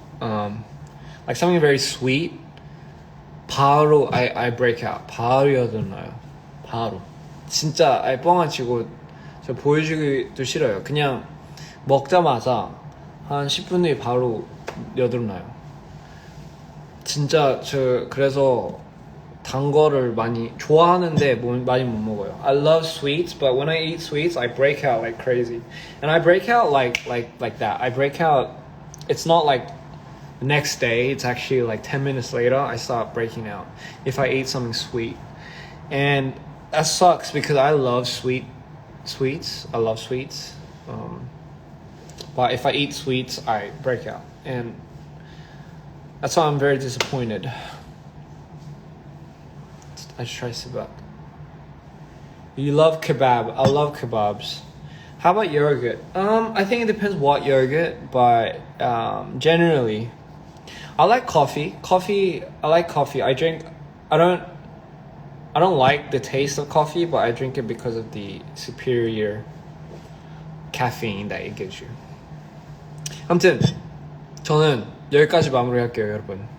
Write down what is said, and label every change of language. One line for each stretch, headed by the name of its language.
English: Like something very sweet.
Korean: 바로
English: I break out.
Korean: 바로 여드나요. 바로. 진짜 뻥안 치고 저 보여주기도 싫어요. 그냥 먹자마자 한 10분 뒤에 바로 여드나요. 진짜 저 그래서 단 거를 많이 좋아하는데 많이 못 먹어요.
English: I love sweets, but when I eat sweets, I break out like crazy. And I break out like that. I break out. It's not like the next day. It's actually like 10 minutes later. I start breaking out if I eat something sweet, and that sucks because I love sweets. I love sweets. But if I eat sweets, I break out, and that's why I'm very disappointed. I try kebab. You love kebab. I love kebabs. How about yogurt? I think it depends what yogurt, but generally, I like coffee. I like coffee. I don't like the taste of coffee, but I drink it because of the superior caffeine that it gives you.
Korean: 아무튼 저는 여기까지 마무리할게요, 여러분.